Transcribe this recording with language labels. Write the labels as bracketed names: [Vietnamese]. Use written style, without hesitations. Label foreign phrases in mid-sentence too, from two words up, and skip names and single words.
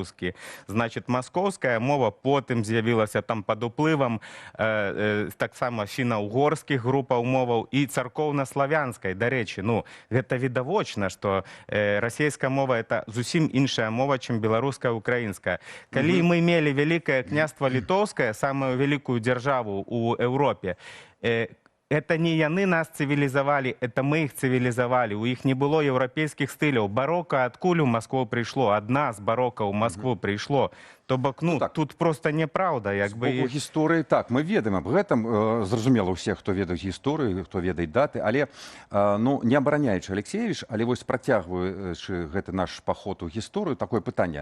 [Belarusian] Значит, маскоўская мова потым з'явілася там пад уплывам таксама фіна-угорскіх групаў моваў і царкоўна-славянскай. Дарэчы, ну, гэта відавочна, што расійская мова — это зусім іншая мова, чым беларуская, украінская. Калі мы мелі Вялікае княства Літоўскае, самую вялікую дзяржаву ў Еўропе, [Russian] это не [Belarusian] яны [Russian] нас цивилизовали, это мы их цивилизовали. У них не было европейских стиляў. [Belarusian] Бароко адкуль у Москву прийшло? Ад нас бароко у Москву прийшло. То бок, ну, так. [Russian] тут просто неправда. [Belarusian] З боку гісторыі, так, мы ведаем аб гэтым, зразумела, ўсе, хто ведаюць гісторыю, хто ведае даты, але, ну, не абараняючы Алексеевич, але вось працягваючы гэты наш паход у гісторыю, такое пытанне.